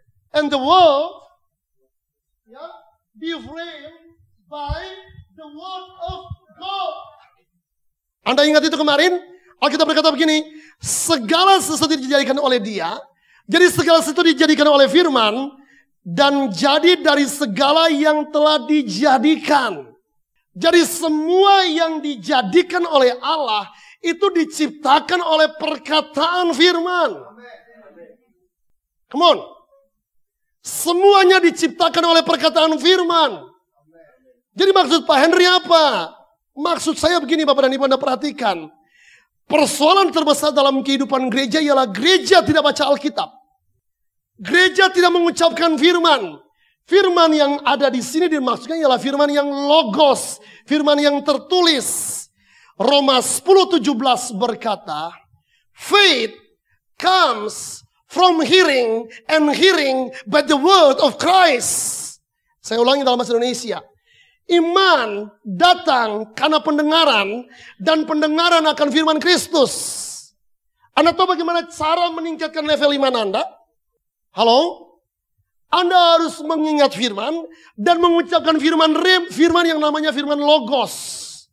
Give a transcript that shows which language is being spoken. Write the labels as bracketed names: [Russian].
[English] And the world be framed by the word of God. [Indonesian] Anda ingat itu kemarin? Alkitab berkata begini, segala sesuatu dijadikan oleh Dia, jadi segala sesuatu dijadikan oleh firman, dan jadi dari segala yang telah dijadikan. Jadi semua yang dijadikan oleh Allah, itu diciptakan oleh perkataan firman. [English] Come on. [Indonesian] Semuanya diciptakan oleh perkataan firman. Jadi maksud Pak Henry apa? Maksud saya begini Bapak dan Ibu, Anda perhatikan. Persoalan terbesar dalam kehidupan gereja ialah gereja tidak baca Alkitab. Gereja tidak mengucapkan firman. Firman yang ada di sini dimaksudkan ialah firman yang logos. Firman yang tertulis. [English] Roma 10:17 [Indonesian] berkata, [English] faith comes from hearing and hearing by the word of Christ. [Indonesian] Saya ulangi dalam bahasa Indonesia. Iman datang karena pendengaran dan pendengaran akan firman Kristus. Anda tahu bagaimana cara meningkatkan level iman Anda? Halo? Anda harus mengingat firman dan mengucapkan firman yang namanya firman logos.